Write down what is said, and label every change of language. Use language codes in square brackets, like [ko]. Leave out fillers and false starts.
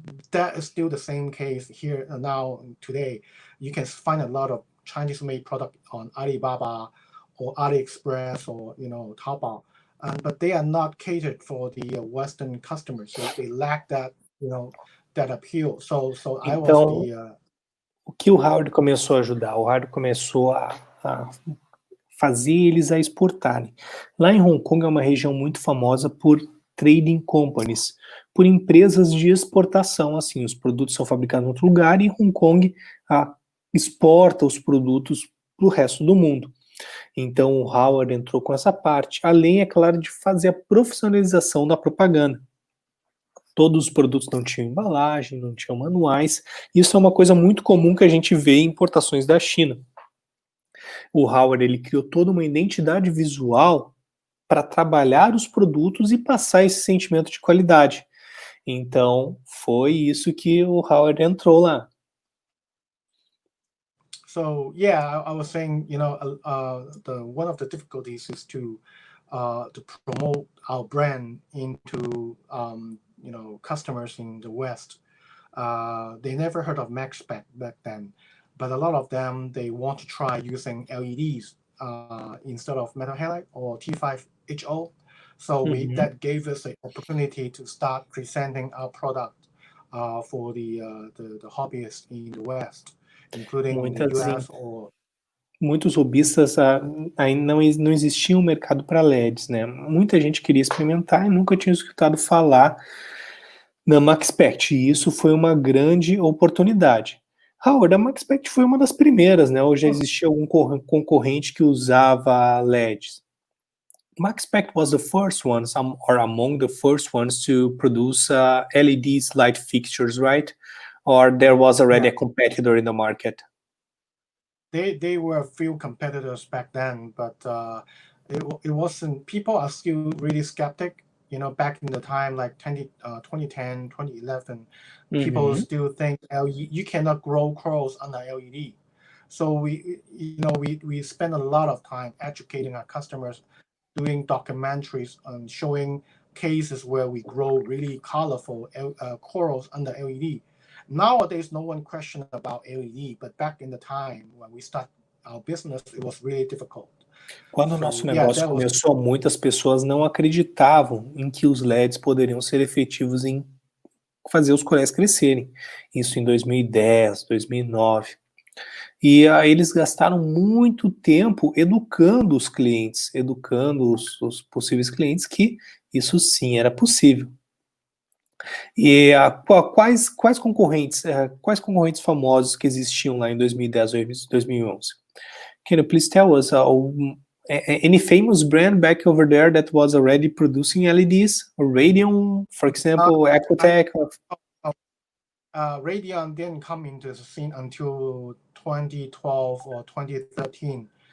[en] That is still the same case here now today. You can find a lot of Chinese-made product on Alibaba or AliExpress or Taobao, but they are not catered for the Western customers. So they lack that that appeal. So I was the. [pt] O que o Howard começou a ajudar? O Howard começou a fazer eles a exportarem. Lá em Hong Kong é uma região muito famosa por [en] trading companies, [pt] por empresas de exportação. Assim, os produtos são fabricados em outro lugar e Hong Kong exporta os produtos para o resto do mundo. Então o Howard entrou com essa parte, além, é claro, de fazer a profissionalização da propaganda. Todos os produtos não tinham embalagem, não tinham manuais. Isso é uma coisa muito comum que a gente vê em importações da China. O Howard, ele criou toda uma identidade visual para trabalhar os produtos e passar esse sentimento de qualidade. Então, foi isso que o Howard entrou lá. [en] So yeah, I was saying, one of the difficulties is to promote our brand into customers in the West. They never heard of Maxspect back then, but a lot of them, they want to try using LEDs instead of metal halide or T5HO. So that gave us an opportunity to start presenting our product for the hobbyists in the West, including in the US or... [pt] Muitos hobbyistas ainda não existia um mercado para LEDs, né? Muita gente queria experimentar e nunca tinha escutado falar na Maxspect, e isso foi uma grande oportunidade. Howard, a Maxspect foi uma das primeiras, né? Ou já existia algum concorrente que usava LEDs? [en] Maxspect was the first one, or among the first ones to produce LEDs light fixtures, right? Or there was already a competitor in the market? They were a few competitors back then, but it wasn't. People are still really skeptic. Back in the time, like 2010, 2011, people still think you cannot grow corals under LED. So we spend a lot of time educating our customers, doing documentaries and showing cases where we grow really colorful corals under LED. Nowadays, no one questions about LED, but back in the time when we start our business, it was really difficult. [pt] Quando o nosso negócio começou, muitas pessoas não acreditavam em que os LEDs poderiam ser efetivos em fazer os corais crescerem. Isso em 2010, 2009. E aí eles gastaram muito tempo educando os clientes, educando os possíveis clientes que isso sim era possível. E quais concorrentes famosos que existiam lá em 2010 ou 2011? [en] Can you please tell us any famous brand back over there that was already producing LEDs? Radion, for example, Ecotech? Radion didn't come into the scene until 2012 or 2013.